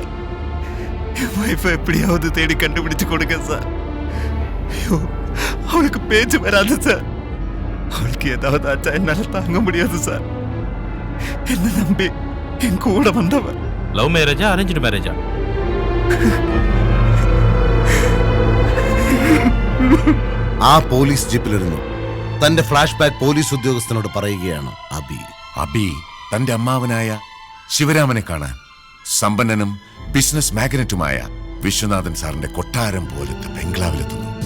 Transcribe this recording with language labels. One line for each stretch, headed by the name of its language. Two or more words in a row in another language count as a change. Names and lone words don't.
Tamil: என் வைஃபை எப்படியாவது தேடி கண்டுபிடிச்சு கொடுங்க சார். ஐயோ அவளுக்கு பேச்சு வராது சார். அவளுக்கு ஏதாவது ஆச்சா என்னால தாங்க முடியாது சார். என்ன நம்பி என் கூட வந்தவன்.
English: love marriage-ஆ arranged marriage-ஆ?
Malayalam: ആ പോലീസ് ജീപ്പിലിരുന്നു തന്റെ ഫ്ലാഷ് ബാക്ക് പോലീസ് ഉദ്യോഗസ്ഥനോട് പറയുകയാണ് അബി. അബി തന്റെ അമ്മാവനായ ശിവരാമനെ കാണാൻ സമ്പന്നനും ബിസിനസ് മാഗ്നറ്റുമായ വിശ്വനാഥൻ സാറിന്റെ കൊട്ടാരം പോലത്തെ ബംഗ്ലാവിലെത്തുന്നു.